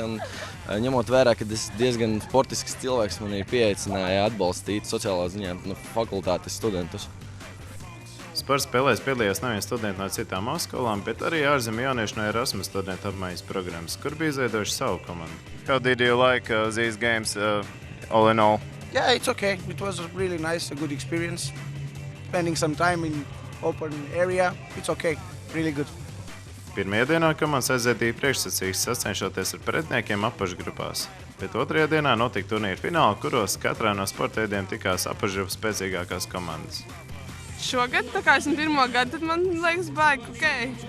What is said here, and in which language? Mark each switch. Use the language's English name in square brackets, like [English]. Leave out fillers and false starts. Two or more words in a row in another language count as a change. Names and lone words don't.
[Latvian] Un, ņemot vērā, ka es diezgan sportisks cilvēks, man ir pieaicināja atbalstīt sociālā ziņā fakultātes studentus. Sporta spēlēs piedalījās nevien studenti no citām skolām, bet arī ārzemju jaunieši no Erasmus studentu apmaiņas programmas, kur bija izveidojuši savu komandu. [English] How did you like these games all in all? Yeah, it's okay. It was really nice, a good experience. Spending some time in open area, it's okay, really good. [Latvian] Pirmajā dienā komandas aizvadīja priekšsacīgs sacenšoties ar pretiniekiem apakšgrupās, bet otrajā dienā notika turnīra fināli, kuros katrā no sporta veidiem tikās apakšgrupu spēcīgākās komandas. Šogad, tā kā esmu pirmo gadu, tad man liekas baigi, ok.